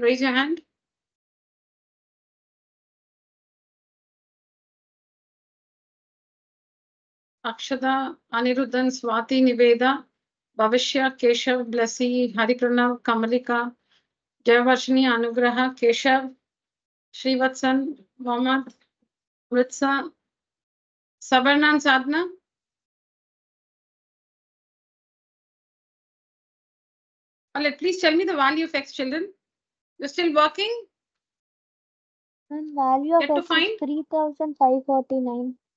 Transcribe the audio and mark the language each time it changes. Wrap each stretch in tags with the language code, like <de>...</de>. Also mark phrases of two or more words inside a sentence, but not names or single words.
<en>Raise your hand. Akshada, Anirudhan, Swati, Niveda, Bhavishya, Keshav, Blessy, Haripranav, Kamalika, Jayavashini, Anugraha, Keshav, Srivatsan, Mohammed, Ritsa, Sabarna and Sadhna. Please tell me the value of x, children. You're still working? And value of Get to x find? is 3549.</en>